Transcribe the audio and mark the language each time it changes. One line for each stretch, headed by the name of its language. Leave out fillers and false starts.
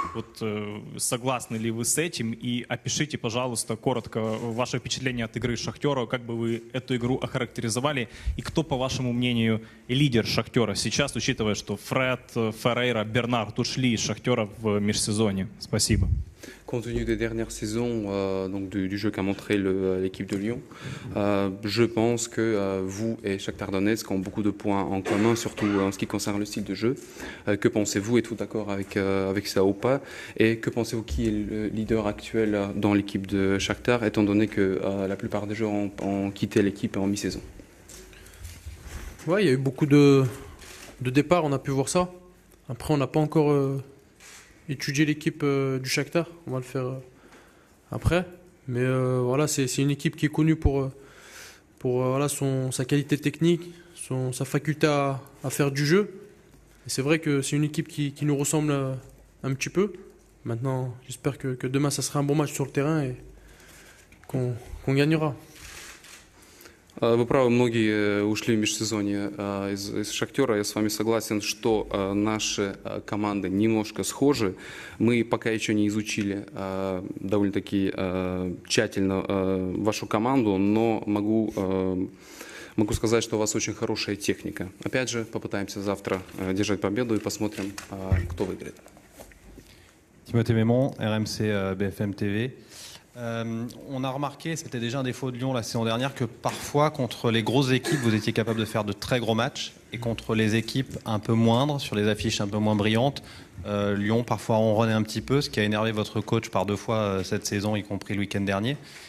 Russian: Вот согласны ли вы с этим? И опишите, пожалуйста, коротко ваше впечатление от игры Шахтера, как бы вы эту игру охарактеризовали, и кто, по вашему мнению, лидер Шахтера сейчас, учитывая, что Фред, Феррейра, Бернард ушли из Шахтера в межсезонье. Спасибо.
French: Compte tenu des dernières saisons, donc du jeu qu'a montré l'équipe de Lyon, je pense que vous et Shakhtar Donetsk ont beaucoup de points en commun, surtout en ce qui concerne le style de jeu. Que pensez-vous? Êtes-vous d'accord avec ça ou pas? Et que pensez-vous qui est le leader actuel dans l'équipe de Shakhtar, étant donné que la plupart des joueurs ont quitté l'équipe en mi-saison? Ouais, il y a eu beaucoup de départs, on a pu voir ça. Après, on n'a pas encore étudier l'équipe du Shakhtar, on va le faire après. Mais voilà, c'est une équipe qui est connue pour pour voilà, sa qualité technique, sa faculté à faire du jeu. Et c'est vrai que c'est une équipe qui nous ressemble un petit peu. Maintenant, j'espère que demain, ça sera un bon match sur le terrain et qu'on gagnera.
Russian: Вы правы, многие ушли в межсезонье из «Шахтера». Я с вами согласен, что наши команды немножко схожи. Мы пока еще не изучили довольно-таки тщательно вашу команду, но могу сказать, что у вас очень хорошая техника. Опять же, попытаемся завтра держать победу и посмотрим, кто выиграет.
French: Timothée Mémon, RMC BFM TV. On a remarqué, c'était déjà un défaut de Lyon la saison dernière, que parfois contre les grosses équipes, vous étiez capable de faire de très gros matchs, et contre les équipes un peu moindres, sur les affiches un peu moins brillantes, Lyon parfois ronronnait un petit peu, ce qui a énervé votre coach par 2 fois cette saison, y compris le week-end dernier.